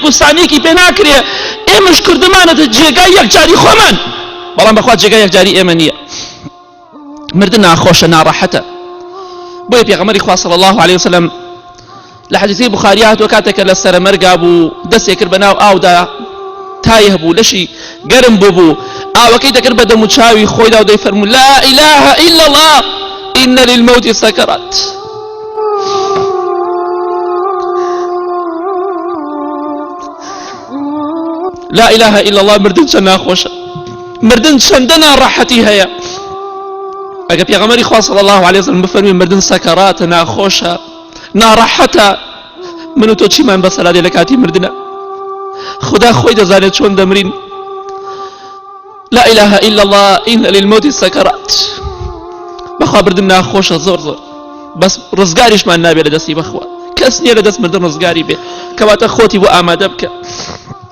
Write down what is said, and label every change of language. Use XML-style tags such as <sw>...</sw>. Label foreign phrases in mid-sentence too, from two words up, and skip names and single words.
<ckb>و سانیەکی پێ ناکرێ ئێمەش کوردمانەتە جێگای یەکجاری خۆمان بەڵام بەخوا جێگای یەکجاری ئێمە نییە مردن ناخۆشە ناڕەحەتە بۆیە پێغەمبەری خوا</ckb> <ar>صلی الله عليه وسلم</ar> <ckb>لە حەدیثی بوخاری هاتووە کاتێکە لە سەرمەرگا بوو دەستێ کرد بەناو ئاودا تایە بوو لەشی گەرم بوو ئاوەکەی دەکرد بە دەم و چاوی خۆیدا و دەیفەرموو</ckb> <ar>لا إله إلا الله إن للموت سكرات لا إله إلا الله</ar> <ckb>مردن چەند ناخۆشە مردن چەندە ناڕەحەتی هەیە ئەگە پێغەمبەری خوا</ckb> <ar>صلی الله عليه وسلم</ar> <ckb>بفەرمێ مردن سەکەراتە ناخۆشە ناڕەحەتە من و تۆ چیمان بەسەرا دێ لە کاتی مردنە خدا خۆی دەزانێت چۆن دەمرین</ckb> <ar>لا إله إلا الله إن للموت سكرات</ar> <ckb>بەخوا مردن ناخۆشە زۆر زۆر بەس ڕزگاریشمان نابێت لە دەستی بەخوا کەس نییە لە دەست مردن ڕزگاری بێ کەواتە خۆتی بۆ ئامادە بکە</ckb>